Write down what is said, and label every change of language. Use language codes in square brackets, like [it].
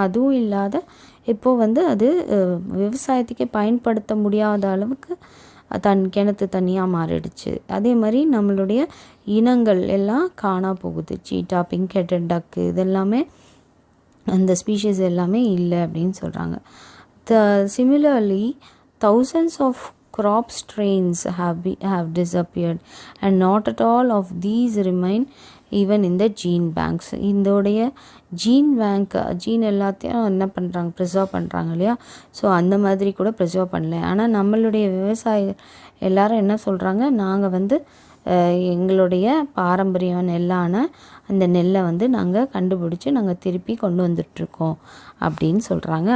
[ta] அதுவும் இல்லாத இப்போது வந்து அது விவசாயத்துக்கே பயன்படுத்த முடியாத அளவுக்கு கிணத்து தண்ணியாக மாறிடுச்சு. அதே மாதிரி நம்மளுடைய இனங்கள் எல்லாம் காணா போகுது. சீட்டா, பிங்க் ஹெட்டட் டக்கு, இதெல்லாமே அந்த ஸ்பீஷீஸ் எல்லாமே இல்லை அப்படின்னு சொல்கிறாங்க. [en] Similarly, thousands of crop strains have disappeared and not at all of these remain even in the gene banks. [ta] இதோடைய ஜீன் எல்லாத்தையும் என்ன பண்ணுறாங்க, ப்ரிசர்வ் பண்ணுறாங்க இல்லையா. ஸோ அந்த மாதிரி கூட ப்ரிசர்வ் பண்ணல. ஆனால் நம்மளுடைய விவசாய எல்லாரும் என்ன சொல்கிறாங்க, நாங்கள் வந்து எங்களுடைய பாரம்பரிய நெல்லான அந்த நெல்லை வந்து நாங்கள் கண்டுபிடிச்சி நாங்கள் திருப்பி கொண்டு வந்துட்ருக்கோம் அப்படின்னு சொல்கிறாங்க.